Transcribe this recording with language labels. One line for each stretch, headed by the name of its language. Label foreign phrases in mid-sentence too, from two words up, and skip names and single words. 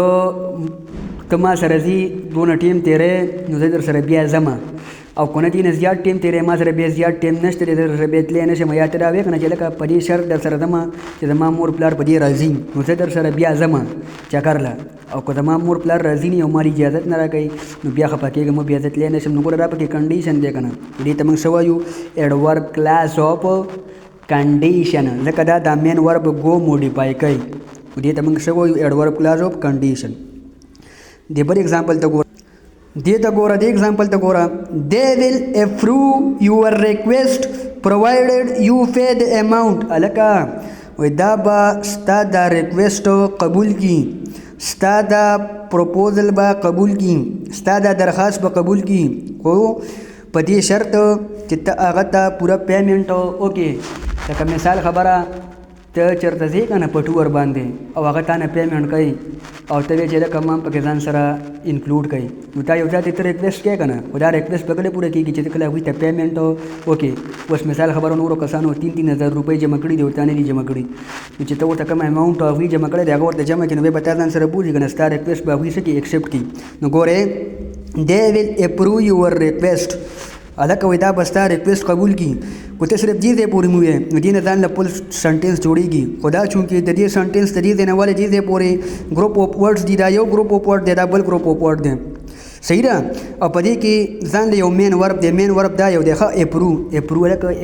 Pashto: ته ما سره ځي دونه ټیم تیری نو زه در سره بیا ځم او که نه دې نه زیات ټیم تیری ما سره بیا زیات ټیم نشته دی در سره بیا تللی نه شم یا ته دا وایې که نه چې لکه په دې شرط در سره ځم چې زما مور پلار په دې راځي نو زه در سره بیا ځم چکر له او که زما مور پلار راځي نه او ما اجازت نه راکوي نو بیا خفه کېږم بیا زه تللی نه شم نو ګوره دا پکې کنډیشن دی که نه دې ته موږ څه وایو
English: adverb class of
Pashto: کنډیشن ځکه دا
English: main verb
Pashto: ګو موډیفای کوي دې ته موږ څه وایو
English: adverb class of condition
Pashto: د بل اگزامپل ته ګوره دې اگزامپل ته ګوره
English: they will approve your request provided you pay the amount
Pashto: هلکه وایي دا به ستا دا ریکویسټ قبول کړي ستا دا پروپوزل به قبول کړي ستا دا درخواست به قبول کړي خو په دې شرط چې ته هغه ته پوره پیمنټ وکړې لکه مثال خبره ته چېرته ځې که نه په ټور باندې او هغه تا نه پیمنټ کوي او ته وایې چې لکه ما هم پکې ځان سره انکلوډ کوي نو تا یو ځای ته ریکویسټ کوې که نه خو دا ریکویسټ به کله پوره کېږي چې ته کله هغوی ته پیمنټ وکړې اوس مثال خبره نورو کسانو 3,000 روپۍ جمع کړي دي ورته نه دي جمع کړي نو چې ته ورته کوم اماونټ هغوی جمع کړی دی هغه ورته جمع کړي نو بیا به تا ځان سره بولي که نه ستا ریکویسټ به هغوی څه کړي ایکسپټ کړي نو ګورې
English: they will approve your request
Pashto: هلکه وایي دا به ستا ریکویسټ قبول کړي خو ته صرف دې ځای پورې مو وایې نو دې نه ځان له
English: full sentence
Pashto: جوړېږي خو دا چونکې د دې سنټینس د دې ځای نه ولې دې ځای پورې
English: group of words
Pashto: دي دا یو
English: group of word
Pashto: دی دا بل
English: group of word
Pashto: دی صحیح ده او په دې کې ځان له یو
English: main verb
Pashto: دی
English: main verb
Pashto: دا یو دی ښه اپرو هلکه